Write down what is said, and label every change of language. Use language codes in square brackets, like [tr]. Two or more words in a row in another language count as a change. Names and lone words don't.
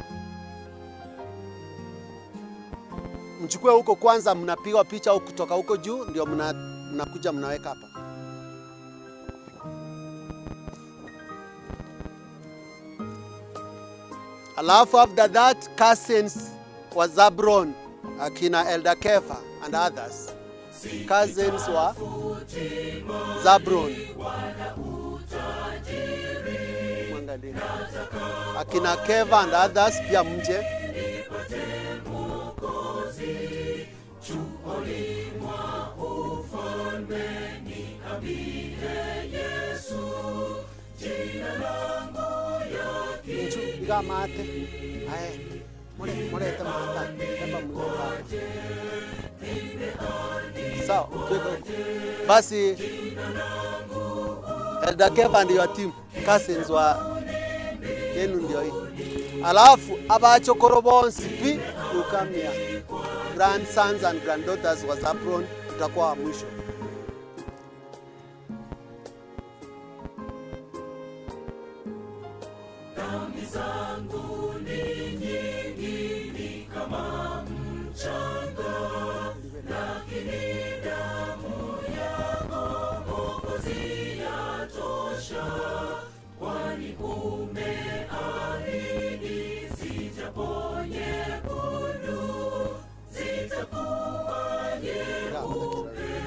[sw] Mchukue huko kwanza, mnapiga picha huko kutoka huko juu ndio mnakuja mnaweka hapa. Alafu [en] after that [sw] cousins wa Zabron akina Elder Kefa [en] and others. [sw] Cousins wa Zabron akina Keva [en] and others [sw] pia mje. Piga mate. Haya. Muleta mata. Kama mleta. Sawa, basi Elder Keva ndio team. Cousins wa yenu ndio hii. [guz] Alafu abachokoro bonsi pi ukamia. [en] Grandsons and granddaughters [sw] wa Zabron tutakuwa mwisho. Dhambi zangu ni nyingi ni kama mchanga, lakini damu yako Mwokozi yatosha, kwani umeahidi zijaponye kundu zitakuwa nyeupe.